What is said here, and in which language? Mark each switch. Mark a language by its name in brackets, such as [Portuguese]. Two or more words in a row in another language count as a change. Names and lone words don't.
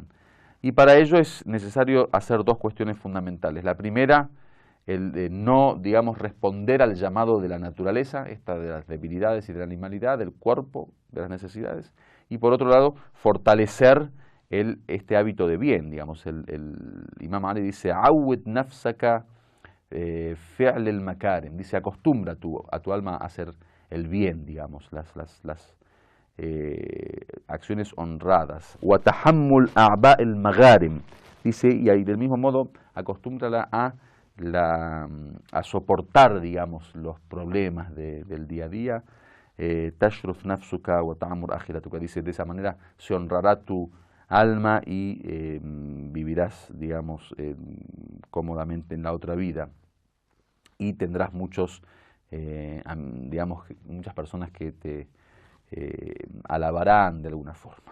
[Spanish] Y para ello es necesario hacer dos cuestiones fundamentales. La primera, el de no, digamos, responder al llamado de la naturaleza, esta de las debilidades y de la animalidad, del cuerpo, de las necesidades. Y por otro lado, fortalecer este hábito de bien, digamos. El Imam Ali dice, [Arabic] "عوّد نفسك فعل المكارم", [Spanish] dice, acostumbra a tu alma a hacer el bien, digamos, las acciones honradas. [Arabic] "وتحمّل أعباء المغارم", [Spanish] dice, y ahí del mismo modo, acostúmbrala a soportar, digamos, los problemas del día a día. [Arabic] تشرف نفسك وتعمر آخرتك, [Spanish] dice, de esa manera se honrará tu alma y vivirás, digamos, cómodamente en la otra vida y tendrás muchos, digamos, muchas personas que te alabarán de alguna forma.